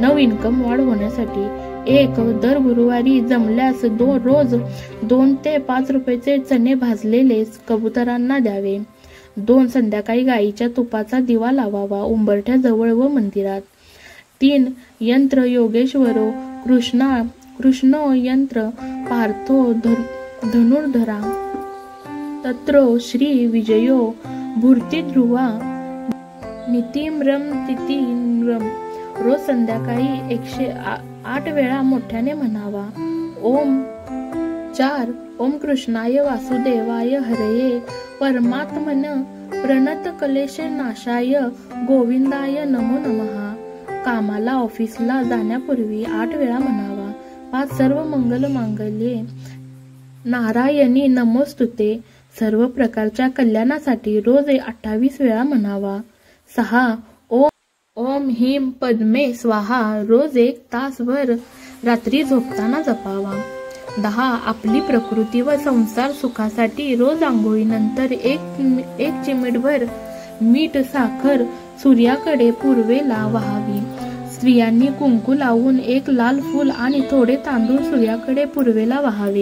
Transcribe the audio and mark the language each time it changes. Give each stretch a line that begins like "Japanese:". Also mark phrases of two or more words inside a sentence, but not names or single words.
Marathi: 9 इन्कम वाढ होण्यासाठी 1 दर गुरुवारी जमल्यास रोज 2 ते 5 रुपयाचे चणे भाजलेले कबुतरांना द्यावे. 2 संध्याकाळी गाईच्या तुपाचा दिवा लावावा, उंबरठ्याजवळ व मंदिरात.
Sanskrit: 3 यंत्र योगेश्वरो कृष्ण यंत्र पार्थो धनुर्धरा तत्रो श्री विजयो भूर्ती ध्रुवा नितिम्रम तितिम्रम.
Marathi: रोज संध्याकाळी 108 वेळा मोठ्याने म्हणावा.
Sanskrit: 4 ओम कृष्णाय वासुदेवाय हरये परमात्मन प्रणत क्लेश नाशाय गोविंदाय नमो नमः.
Marathi: कामाला ऑफिसला जाण्यापूर्वी 8 वेळा म्हणावा. 5
Sanskrit: सर्व मंगल मांगल्ये नारायणी नमोस्तुते
Marathi: सर्व प्रकारच्या कल्याणासाठी रोज 28 वेळा म्हणावा. 6
Sanskrit: ओम ह्रीं पद्मे स्वाहा
Marathi: रोज 1 तासभर रात्री झोपताना जपावा. 10 आपली प्रकृती व संसार सुखासाठी रोज आंघोळीनंतर 1 चिमटभर मीठ साखर सूर्याकडे पूर्वेला वाहावी. स्त्रियांनी कुंकू लावून 1 लाल फूल आणि थोडे तांदूळ सूर्याकडे पूर्वेला वाहावे.